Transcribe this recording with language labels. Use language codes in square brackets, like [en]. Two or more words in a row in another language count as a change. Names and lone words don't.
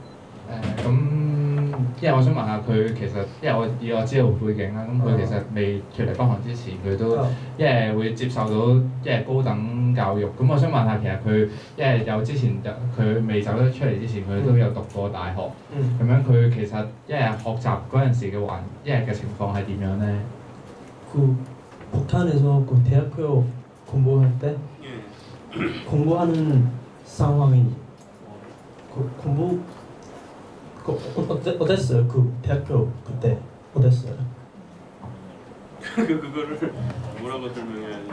[yue] 因為我想問下佢其實，因為我知道背景啦，咁佢其實未脱離北韓之前，佢都因為會接受到高等教育。咁我想問下，其實佢因為有之前佢未走得出嚟之前，佢都有讀過大學。咁樣佢其實因為學習嗰陣時嘅情況係點樣咧？ [ko] 북한에서 그 대학교 공부할 때 공부하는 상황이 공부 어땠어요? 그 대학교 그때 어땠어요? 그거를 뭐라고 설명해야 하지?